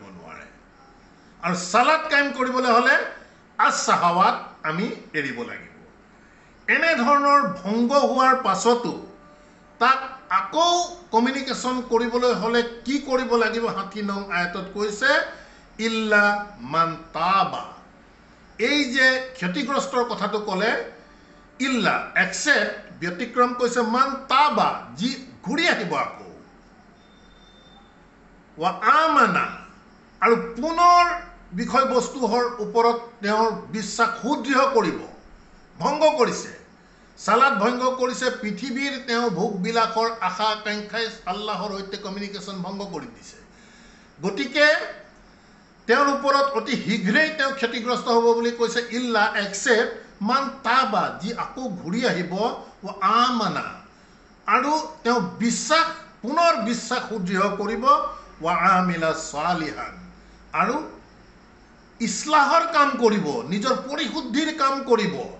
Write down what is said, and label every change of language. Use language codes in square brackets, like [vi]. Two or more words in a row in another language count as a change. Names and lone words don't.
[as] নোৱাৰে আৰু সালাত কায়েম কৰিবলৈ হ'লে আস-শাহওয়াত আমি এৰিব লাগিব এনে ধৰণৰ ভংগ হোৱাৰ পাছতো তাক আকৌ কমিউনিকেশ্যন কৰিবলৈ হ'লে কি কৰিব লাগিব 60 নং আয়াতত কৈছে [ar] إلا من تاب [as] এই যে ক্ষতিগ্ৰস্তৰ কথাটো ক'লে ইল্লা এক্সেপ্ট ব্যতিক্ৰম কৈছে [ar] من تاب [as] যি ঘূৰি আহিব আকৌ [ar] وآمن [as] আৰু পুনৰ বিষয়বস্তুৰ ওপৰত তেওঁৰ বিশ্বাস সুদৃঢ় কৰিব ভংগ কৰিছে সালাত ভংগ কৰিছে পৃথিৱীৰ তেওঁ ভোগ বিলাসৰ আশা আকাংক্ষাই আল্লাহৰ সৈতে কমিউনিকেশ্যন ভংগ কৰি দিছে গতিকে তেওঁৰ ওপৰত অতি শীঘ্ৰেই তেওঁ ক্ষতিগ্ৰস্ত হ'ব বুলি কৈছে ইল্লা এক্সেপ্ট [ar] من تاب [as] যি আকৌ ঘূৰি আহিব [ar] وآمن [as] আৰু তেওঁ বিশ্বাস পুনৰ বিশ্বাস সুদৃঢ় কৰিব [ar] وعمل صالحا [as] আৰু ইছলাহৰ কাম কৰিব নিজৰ পৰিশুদ্ধিৰ কাম কৰিব